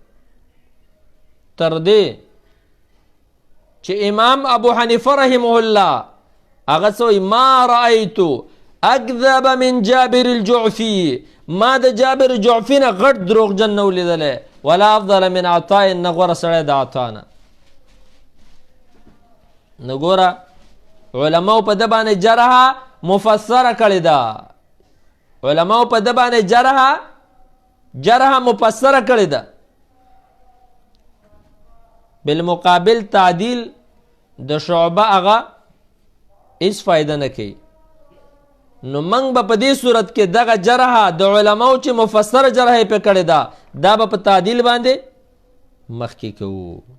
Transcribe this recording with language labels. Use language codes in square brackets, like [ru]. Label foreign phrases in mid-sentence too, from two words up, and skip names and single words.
[ps] تر دې چې امام ابو حنیفه رحمه الله هغه څه وایي [ar] ما رأیت اکذب من جابر الجعفي [ps] ما د جابر جعفي نه غټ دروغجن نه ولیدلی [ar] ولا افضل من عطاء [ps] نه غوره سړی د عطا نه نو ګوره علماو په ده باندې جرحه مفسره کړې ده علماو په ده باندې جرحه مفسره کړې ده بالمقابل تعدیل د شعبه هغه هیڅ فایده نه کوي نو موږ به په دې صورت کې دغه جرحه د علماو چې مفسره جرحه یې پې کړې ده دا به په تعدیل باندې مخکې کوو